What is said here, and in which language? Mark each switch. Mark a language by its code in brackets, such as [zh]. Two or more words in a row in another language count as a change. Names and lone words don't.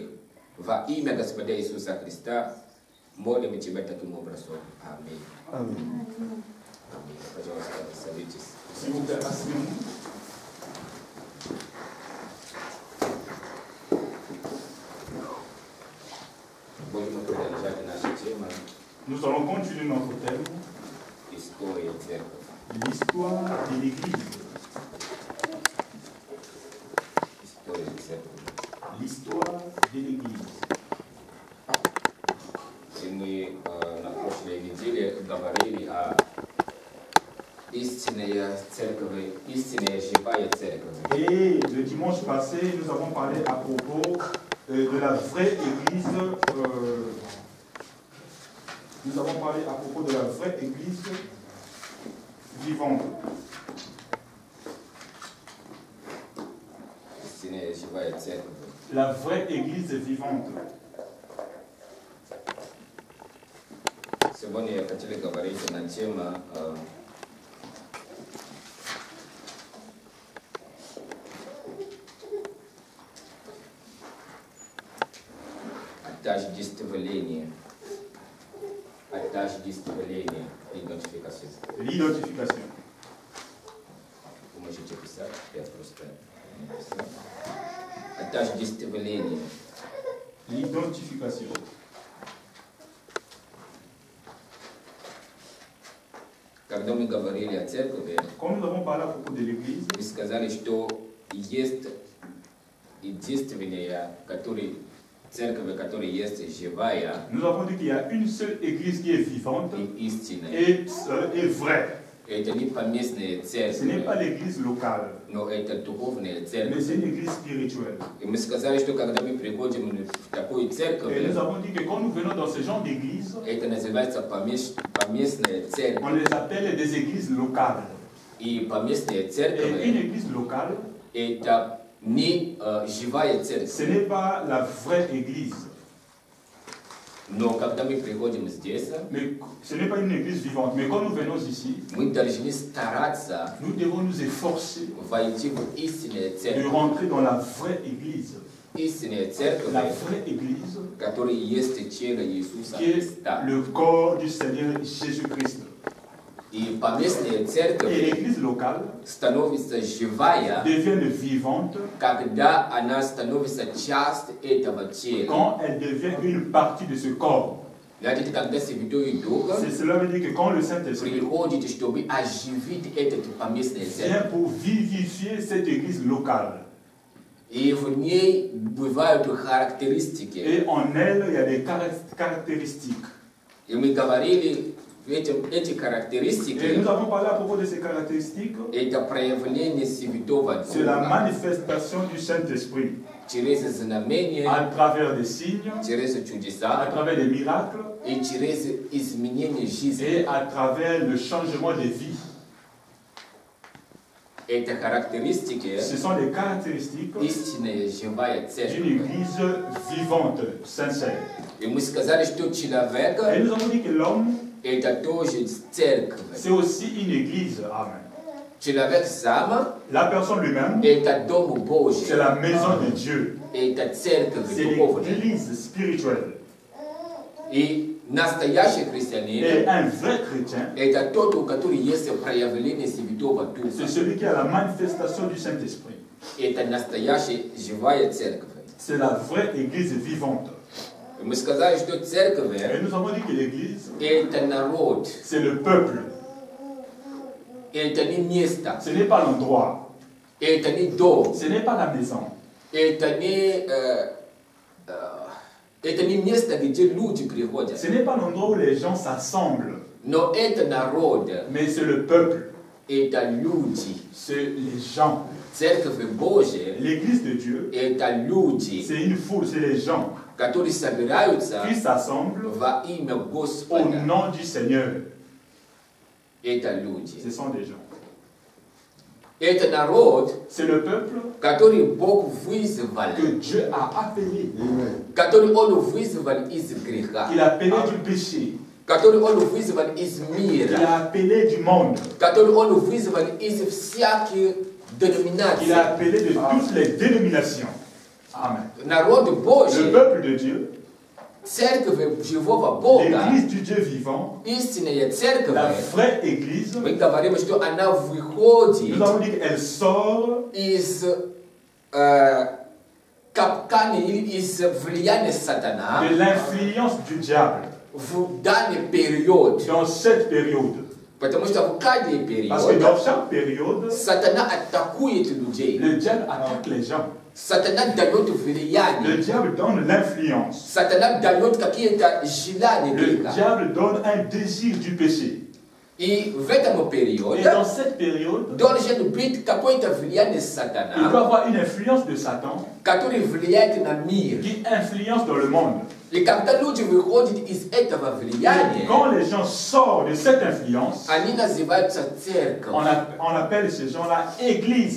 [ru] Во имя Господа Иисуса Христа молим Тебя таким образом. Аминь. Аминь. Аминь. Пожалуйста, садитесь. Будем продолжать нашу тему. [fr] Nous allons continuer notre thème. [ru] История церкви. [fr] L'histoire de l'Église. L'histoire de l'Église. [ru] И мы на прошлой неделе говорили о истинной церкви, истинная живая церковь. [fr] Et le dimanche passé, nous avons parlé à propos de la vraie Église. Nous avons parlé à propos de la vraie Église vivante. La vraie église vivante. [ru] Сегодня я хотел говорить на тему отождествление, идентификация. [fr] L'identification. [ru] Вы можете писать, я просто написал. Отождествление. [fr] L'identification. [ru] Когда мы говорили о церкви, [fr] quand nous avons parlé à propos de l'église, [ru] вы сказали, что есть единственная, церковь, которая есть живая. [fr] Nous avons dit qu'il y a une seule église qui est vivante et vraie. [ru] Это не поместная церковь. [fr] Ce n'est pas l'église locale. [ru] Но это духовная церковь. [fr] Mais c'est une église spirituelle. [ru] И мы сказали, что когда мы приходим в такую церковь, [fr] et nous avons dit que quand nous venons dans ce genre d'église, [ru] это называется поместная церковь. [fr] On les appelle des églises locales. [ru] И поместная церковь. [fr] Et une église locale, [ru] это не живая церковь. [fr] Ce n'est pas la vraie église. [ru] Но когда мы приходим здесь, [fr] mais ce n'est pas une église vivante. Mais quand nous venons ici, [ru] мы должны стараться, [fr] nous devons nous efforcer [ru] войти в истинную [fr] de [ru] церковь. [fr] rentrer dans la vraie église. [ru] Истинная церковь, [fr] La vraie église, [ru] которая есть тело Иисуса [fr] qui est [ru] Христа. [fr] le corps du Seigneur Jésus-Christ. [ru] И поместная [fr] Et [ru] церковь [fr] l'église locale [ru] становится живая, [fr] devient vivante [ru] когда она становится частью этого тела. [fr] quand elle devient une partie de ce corps. [ru] Знаете, когда Святой Дух [fr] Cela veut dire que quand le Saint-Esprit [ru] приходит, чтобы оживить эту поместную [fr] vient [ru] церковь, [fr] pour vivifier cette église locale, [ru] и в ней бывают характеристики. [fr] et en elle, il y a des caractéristiques. [ru] И мы говорили, эти характеристики, [fr] Et nous avons parlé à propos de ces caractéristiques. [ru] это проявление Святого [fr] C'est la [ru] Духа [fr] manifestation du Saint-Esprit [ru] через знамения, [fr] à travers des signes, [ru] через [fr] à [ru] чудеса [fr] travers des miracles [ru] и через изменение жизни. [fr] et à travers le changement des vies. [ru] Это характеристики [fr] Ce sont les caractéristiques [ru] истинная живая [fr] d'une [ru] церковь. [fr] église vivante, sincère. [ru] И мы сказали, что человек [fr] Et nous avons dit que l'homme, [ru] это тоже церковь. [fr] c'est aussi une église. Amen. [ru] Человек сам [fr] La personne lui-même, [ru] это дом [fr] c'est [ru] Божий. [fr] la maison de Dieu. [ru] Это церковь [fr] C'est [ru] духовная. [fr] l'église spirituelle. [ru] И настоящий христианин [fr] Et un vrai chrétien, [ru] это тот, у которого есть проявление Святого [fr] c'est [ru] Духа. [fr] celui qui a la manifestation du Saint-Esprit. [ru] Это настоящая живая церковь. [fr] C'est la vraie église vivante. [ru] И мы сказали, что церковь [fr] Et nous avons dit que l'église, [ru] это народ. [fr] c'est le peuple. [ru] Это не место. [fr] Ce n'est pas l'endroit. [ru] Это не дом. [fr] Ce n'est pas la maison. [ru] Это не место, где люди приходят. [fr] Ce n'est pas l'endroit où les gens s'assemblent. [ru] Но это народ. [fr] Mais c'est le peuple. [ru] Это люди. [fr] C'est les gens. [ru] Церковь Божия [fr] L'église de Dieu, [ru] это люди, [fr] c'est une foule, c'est les gens [ru] которые собираются [fr] qui s'assemblent [ru] во имя [fr] au [ru] Господа. [fr] nom du Seigneur. [ru] Это люди. [fr] Ce sont des gens. [ru] Это народ, [fr] C'est le peuple [ru] который Бог вызвал, [fr] que Dieu a appelé, [ru] который Он вызвал из греха, [fr] qu'il a appelé du péché, [ru] который Он вызвал из [fr] qu'il [ru] мира, [fr] a appelé du monde, [ru] который Он вызвал из всяких [fr] qu'il a [ru] деноминаций. [fr] appelé de toutes les dénominations. Amen. [ru] Народ [fr] Le [ru] Божий, [fr] peuple de Dieu, [ru] церковь живого Бога, [fr] l'église du Dieu vivant, [ru] истинная церковь, [fr] la vraie église, [ru] мы говорим, что она выходит [fr] nous avons dit qu'elle sort [ru] из капкана или из влияния сатана [fr] de l'influence du diable [ru] в данный период. [fr] dans cette période. [ru] Потому что в каждый [fr] Parce que [ru] период [fr] dans chaque période, [ru] сатана атакует людей. [fr] le diable attaque les gens. [ru] Сатана дает влияние. [fr] Le diable donne l'influence. [ru] Сатана дает какие-то желания [fr] Le [ru] греха. [fr] diable donne un désir du péché. Et dans cette période, il doit y avoir une influence de Satan qui influence dans le monde. Et quand les gens sortent de cette influence, on appelle ces gens-là église.